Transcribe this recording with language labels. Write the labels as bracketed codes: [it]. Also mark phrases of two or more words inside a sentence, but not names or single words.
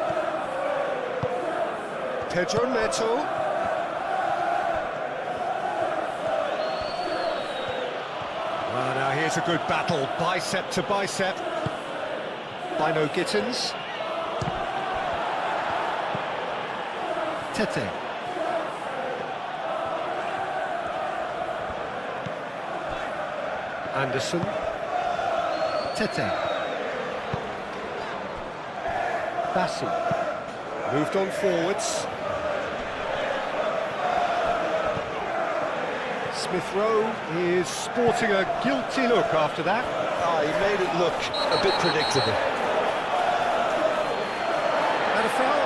[en] Pedro Neto. Well, now here's a good battle, bicep to bicep. Bino Gittins. Tete. Anderson. Tete. Bassi. Moved on forwards. Smith Rowe is sporting a guilty look after that. He made it look a bit predictable. And a foul?